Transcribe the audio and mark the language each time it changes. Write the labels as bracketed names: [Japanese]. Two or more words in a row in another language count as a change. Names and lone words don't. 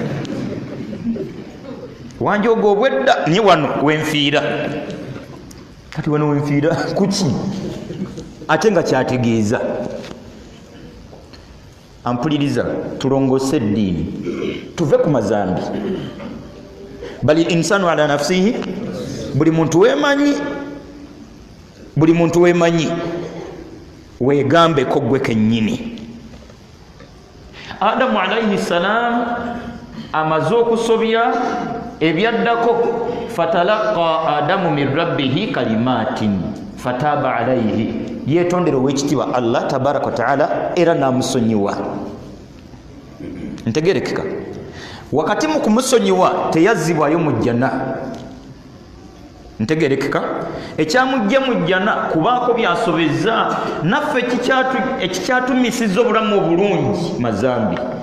[Ganda] wanje ogwo obwedda ni wano wenfiira kati wano wenfiira kuki ate nga kyategeeza ampuliriza tulongose eddiini tuve ku mazambi [Arabic] بل الإنسان على نفسه [Ganda] buli muntu wemanyi wegambeko gwe kennyini. [Arabic] آدم عليه السلام [Ganda] amaze okusobya ebyaddako, [Arabic] فتلقى آدم من ربه كلمات فتاب عليه, [Ganda] yetondera owekitiibwa Allah [Arabic] تبارك وتعالى [Ganda] era namusonyiwa. Ntegerekeka wakati mu kumusonyiwa teyazzibwayo mu jjana. Ntegerekeka ekyamujja mu jjana kubaako byasobezza naffe ekikyatumisiza obulamu obulungi mazambi.